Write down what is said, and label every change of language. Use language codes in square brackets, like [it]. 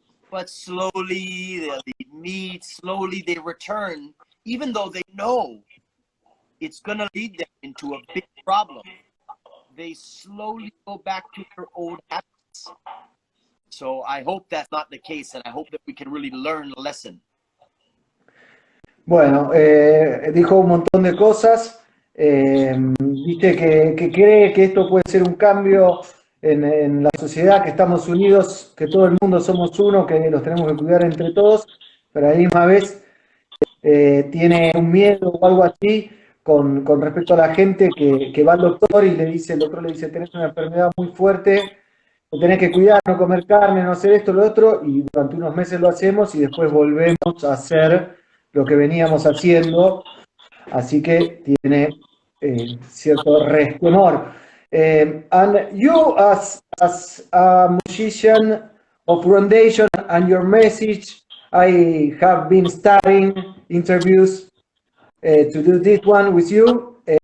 [en] But slowly they'll eat meat. Slowly they return, even though they know it's going to lead them into a big problem. They slowly go back to their old habits. So I hope that's not the case, and I hope that we can really learn a lesson. [es] Bueno, dijo un montón de cosas. Dice que cree que esto puede ser un cambio en la sociedad, que estamos unidos, que todo el mundo somos uno, que los tenemos que cuidar entre todos, pero a la misma vez tiene un miedo o algo así con respecto a la gente que va al doctor y el doctor le dice, tenés una enfermedad muy fuerte, te tenés que cuidar, no comer carne, no hacer esto, lo otro, y durante unos meses lo hacemos y después volvemos a hacer lo que veníamos haciendo, así que tiene cierto resquemor. [en] And you, as a musician of Groundation, and your message, I have been studying interviews to do this one with you.